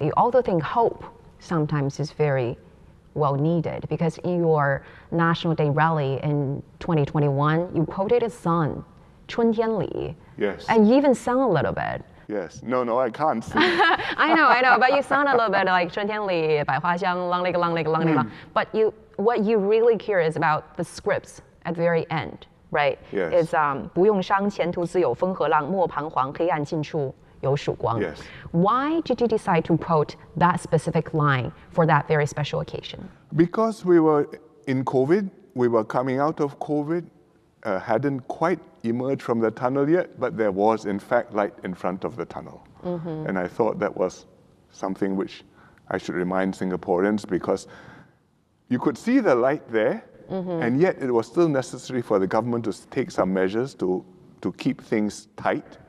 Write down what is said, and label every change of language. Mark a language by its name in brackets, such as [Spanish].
[English] You also think hope sometimes is very well needed, because in your National Day rally in 2021, you quoted a song, 春天里. Yes. And you even sang a little bit. Yes. No, I can't sing. I know, but you sound a little bit like [Chinese] 春天里百花香 [English] lang lig lang lig lang lig lang. But what you really care is about the scripts at the very end, right? Yes. It's [Chinese] 不用伤，前途自有风和浪，莫彷徨，黑暗尽处有曙光. [English] Yes. Why did you decide to quote that specific line for that very special occasion? Because we were in COVID, we were coming out of COVID, hadn't quite emerged from the tunnel yet, but there was in fact light in front of the tunnel. And I thought that was something which I should remind Singaporeans, because you could see the light there, and yet it was still necessary for the government to take some measures to keep things tight.